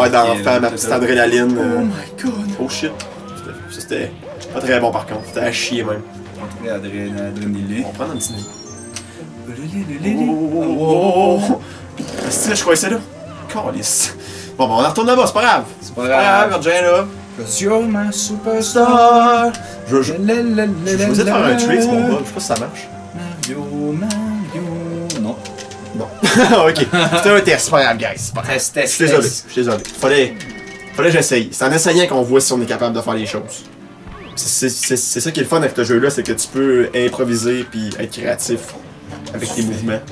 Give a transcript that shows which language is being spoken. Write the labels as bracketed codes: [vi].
[fr] Ouais, d'enfant, ma petite adrénaline. [en] Oh my god! Oh shit! [fr] Ça c'était pas très bon par contre, c'était à chier même. Très adrénaline. On va prendre un petit nid. Oh! Je crois que c'est là. Calice. Bon, on en retourne là-bas, c'est pas grave. C'est pas grave, reviens là. [en] Cause you're my superstar. [fr] Je vais essayer de faire un trick, mon bol, je sais pas si ça marche. Mario. Non. Bon. Ok, c'était un test, c'est pas grave, guys. Je suis désolé. Fallait que j'essaye. C'est en essayant qu'on voit si on est capable de faire les choses. C'est ça qui est le fun avec ce jeu-là, c'est que tu peux improviser puis être créatif avec tes mouvements.